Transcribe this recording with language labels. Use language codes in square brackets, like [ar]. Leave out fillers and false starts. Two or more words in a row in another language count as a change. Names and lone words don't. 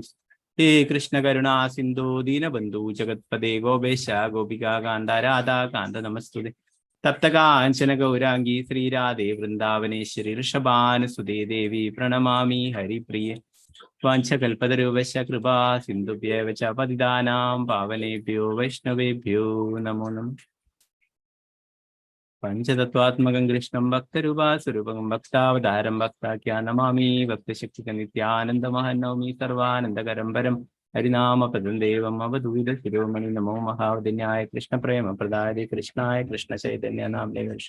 [sa] हे कृष्ण करुणा सिन्धु दीनबन्धु जगत्पदे गोपेश गोपिका कान्त राधा कान्त नमस्तुते. तप्तकाञ्चन गौराङ्गि श्रीराधे वृन्दावनेश्वरि ऋषभानुसुते देवि प्रणमामि हरिप्रिये. वाञ्चकल्पतरूपश कृपा सिन्धुभ्येव च पतितानां पावनेभ्यो वैष्णवेभ्यो नमो नमः. पञ्चतत्वात्मकं कृष्णं भक्तरूपास्वरूपं भक्तावतारं भक्ताख्या नमामि. भक्तशक्तिक नित्यानन्दमहन्नौमि सर्वानन्दकरं परं हरिनामपदं देवं अवधूत शिरोमणि. नमो महावदन्याय कृष्णप्रेम प्रदाय कृष्णाय कृष्ण चैतन्य नामने कृष्ण.